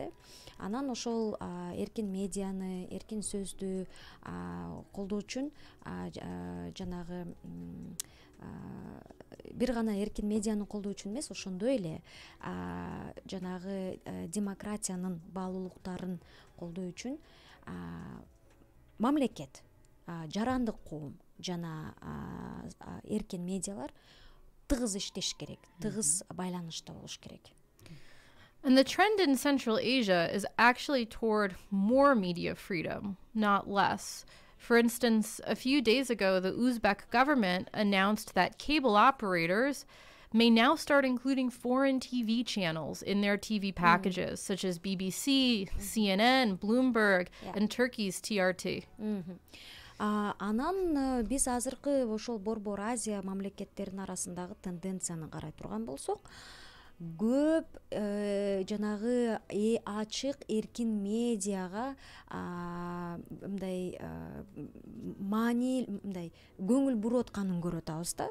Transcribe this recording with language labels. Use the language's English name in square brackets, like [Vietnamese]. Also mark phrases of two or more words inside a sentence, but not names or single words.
[Kyrgyz] Анан ошол эркин медианы, эркин сөздү колдоо үчүн жанагы бир гана эркин медианы колдоо үчүн эмес, ошондой эле жанагы демократиянын баалуулуктарын колдоо үчүн мамлекет, жарандык коом жана эркин медиалар тыгыз иштеш керек, тыгыз байланышта болуш керек. [English] And the trend in Central Asia is actually toward more media freedom, not less. For instance, a few days ago, the Uzbek government announced that cable operators may now start including foreign TV channels in their TV packages, such as BBC, CNN, Bloomberg, and Turkey's TRT. [Kyrgyz] Анан биз азыркы ошол Борбор Азия мамлекеттеринин арасындагы тенденцияны карай турган болсок, көп жанагы ачык эркин медиага мындай маани мындай көңүл буруп атканын көрүп атабыз да.